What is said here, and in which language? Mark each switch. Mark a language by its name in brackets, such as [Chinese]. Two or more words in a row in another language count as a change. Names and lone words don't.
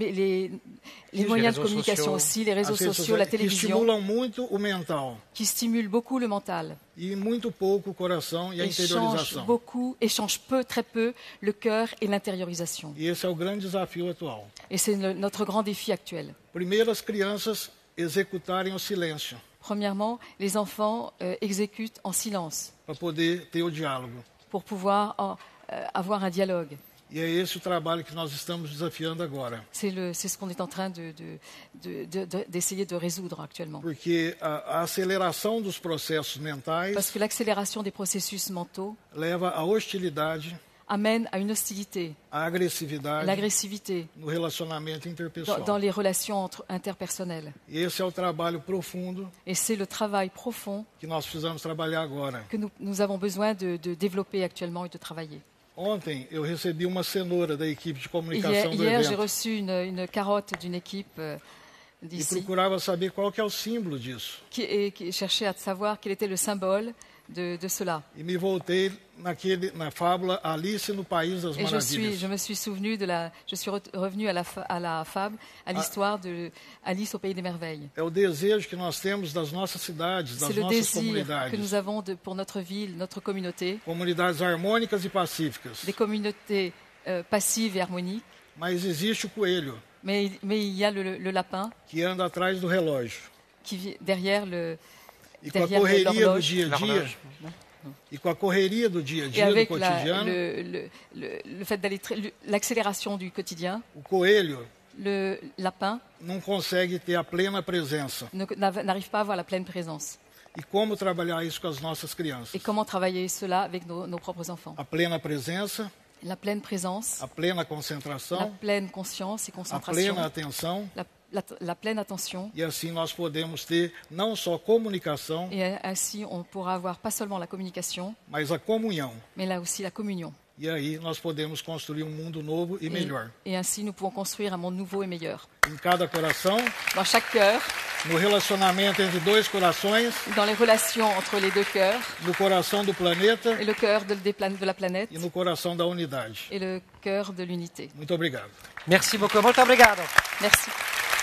[French] Les moyens de réseaux communication sociaux. aussi, les réseaux [Portuguese] as redes [French] sociaux, la [Portuguese] sociais, que [French] télévision, [Portuguese] estimulam muito o mental [French] qui stimulent beaucoup le mental [Portuguese] e muito pouco o coração e a [French] et [Portuguese] interiorização. [French] échangent très peu le cœur et l'intériorisation. [Portuguese] E esse é o grande desafio atual. [French] Et c'est notre grand défi actuel. [Portuguese] Primeiro, as crianças executarem o silêncio [French] Premièrement, les enfants exécutent en silence [Portuguese] para poder ter o diálogo. [French] pour pouvoir avoir un dialogue. [Portuguese] E é esse o trabalho que nós estamos desafiando agora. [French] C'est ce qu'on est en train d'essayer de résoudre actuellement. [Portuguese] Porque a aceleração dos processos mentais [French] Parce que l'accélération des processus mentaux [Portuguese] leva à hostilidade, [French] amène à une hostilité, [Portuguese] à agressividade [French] l'agressivité [Portuguese] no relacionamento interpessoal. [French] dans les relations interpersonnelles. [Portuguese] E esse é o trabalho profundo [French] Et c'est le travail profond [Portuguese] que nós precisamos trabalhar agora. [French] que nous avons besoin de développer actuellement et de travailler. [Portuguese] Ontem eu recebi uma cenoura da equipe de [French] Hier, [Portuguese] comunicação do [French] j'ai [Portuguese] evento [French] reçu une carotte d'une équipe [Portuguese] e [French] d'ici [Portuguese] procurava saber qual que é o símbolo disso. [French] qui cherchait à savoir quel était le symbole de cela. [Portuguese] E me voltei na fábula Alice no País das [French] Et je [Portuguese] Maravilhas. [French] me suis souvenu je suis revenu à la fable, à l'histoire de Alice au pays des merveilles. [Portuguese] É o desejo que nós temos das nossas cidades, das [French] C'est le [Portuguese] nossas [French] désir que [Portuguese] comunidades. [French] nous avons pour notre ville, notre communauté, [Portuguese] Comunidades harmônicas e pacíficas. [French] des communautés passives et harmoniques. [Portuguese] Mas existe o coelho [French] Mais il y a le lapin [Portuguese] que anda atrás do relógio. [French] qui vit derrière [Portuguese] E com a [French] derrière [Portuguese] correria do [French] l'horloge. [Portuguese] dia a dia, [French] L'horloge. [Portuguese] e com a correria do dia a [French] Et [Portuguese] dia, do [French] avec [Portuguese] cotidiano, [French] le fait d'aller l'accélération du quotidien, [Portuguese] o coelho [French] le lapin [Portuguese] não consegue ter a plena presença. [French] n'arrive pas à avoir la pleine présence. [Portuguese] E como trabalhar isso com as nossas [French] Et [Portuguese] crianças? [French] comment travailler cela avec nos propres enfants? [Portuguese] A plena presença, [French] La pleine présence, [Portuguese] a plena [French] la [Portuguese] concentração, [French] pleine conscience et [Portuguese] a [French] concentration, [Portuguese] plena atenção, [French] la pleine attention. [Portuguese] e assim nós podemos ter não só comunicação, [French] Et ainsi, on pourra avoir pas seulement la communication, [Portuguese] mas a comunhão. [French] mais là aussi la communion. [Portuguese] E aí nós podemos construir um mundo novo e melhor. [French] Et ainsi, nous pouvons construire un monde nouveau et meilleur. [Portuguese] Em cada coração, [French] Dans chaque cœur, [Portuguese] no relacionamento entre dois corações, [French] dans les relations entre les deux cœurs, [Portuguese] no coração do planeta [French] et le cœur de la planète [Portuguese] e no coração da unidade. [French] et le cœur de l'unité. [Portuguese] Muito obrigado. [French] Merci beaucoup. [Portuguese] Molto obrigado. [French] Merci.